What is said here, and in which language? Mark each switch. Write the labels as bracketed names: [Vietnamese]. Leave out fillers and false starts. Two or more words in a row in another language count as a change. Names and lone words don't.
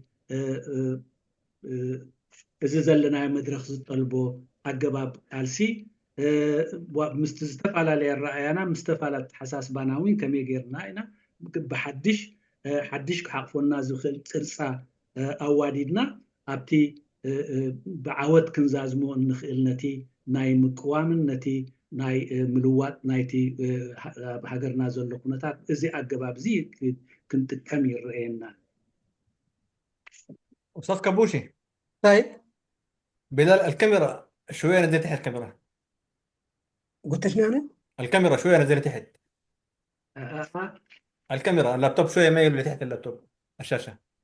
[Tigrinya] እዚ ዘለናዮ መድረክ ዝጠልቦ ኣገባብ ቃልሲ ምስቲ ዝተፈላለየ ኣረኣያና ምስ ዝተፈላለየ ተሓሳስባና እውን ከመይ ጌርና ኢና ሓድሽ ክሓቅፎና ዝኽእል ቅርፃ ኣዋዲድና ኣብቲ ብዓወት ክንዛዝሞ እንኽእል ነቲ ናይ ምቅዋምን ነቲ ናይ ምልዋጥ ናይቲ ሃገርና ዘሎ ኩነታት እዚ ኣገባብ እዚ ክንጥቀም ይርአየና። [Arabic] أستاذ كابوشي طيب بدل الكاميرا شوية نزل تحت الكاميرا. قلت شنو أنا؟ الكاميرا شوية نزل تحت. الكاميرا اللابتوب شوية مايل لتحت اللابتوب الشاشة.